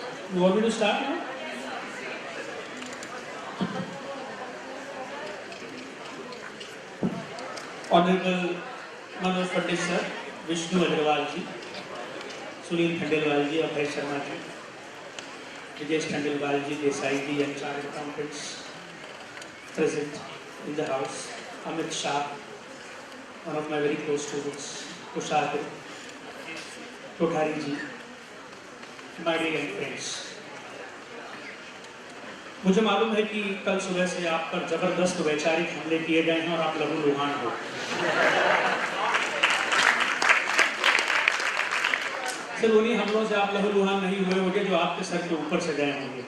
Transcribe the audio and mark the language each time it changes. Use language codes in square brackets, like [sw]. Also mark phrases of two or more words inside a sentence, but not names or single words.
[en] You want me to start now? Honorable Manoj Pandit sir, Vishnu Agrawal ji, Sunil Khandelwal ji, Abhay Sharma ji, Vijesh Khandelwal ji, Desai ji, and chartered accountants present in the house. Amit Shah, one of my very close students, Tushar Kothari ji, my dear young friends. [hi] मुझे मालूम है कि कल सुबह से आप पर जबरदस्त वैचारिक हमले किए गए हैं और आप लहूलुहान हो। सिर्फ उन्हीं हमलों से आप लहूलुहान नहीं हुए होंगे जो आपके सर के ऊपर से गए होंगे।